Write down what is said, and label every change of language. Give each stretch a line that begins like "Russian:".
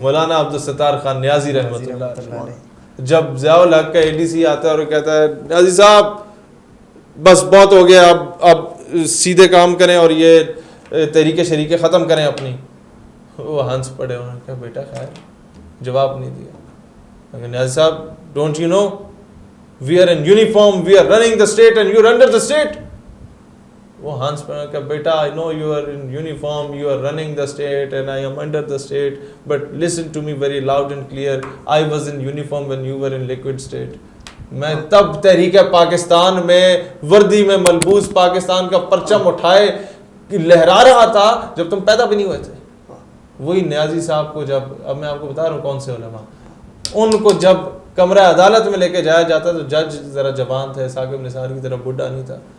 Urdu: مولانا عبدالستار خان نیازی رحمۃ اللہ علیہ, جب ضیاء الحق کا ADC آتا ہے اور کہتا ہے نیازی صاحب بس بہت ہو گیا, اب سیدھے کام کریں اور یہ تحریک شریکیں ختم کریں اپنی, وہ ہنس پڑے, انہوں نے کہا بیٹا خیر, جواب نہیں دیا.
English: Niazi sahib don't you know we are in uniform, we are running the state and you are under the state.
Urdu: وہ ہنس پڑے کہ بیٹا
English: I know you are in uniform, you are running the state and I am under the state, but listen to me very loud and clear, I was in uniform when you were in liquid state.
Urdu: میں تب تحریک پاکستان میں وردی میں ملبوس پاکستان کا پرچم اٹھائے لہرا رہا تھا جب تم پیدا بھی نہیں ہوئے تھے. وہی نیازی صاحب کو جب, اب میں آپ کو بتا رہا ہوں کون سے علماء, ان کو جب کمرہ عدالت میں لے کے جایا جاتا تو جج ذرا جوان تھے, ثاقب نثار کی طرح بڈھا نہیں تھا.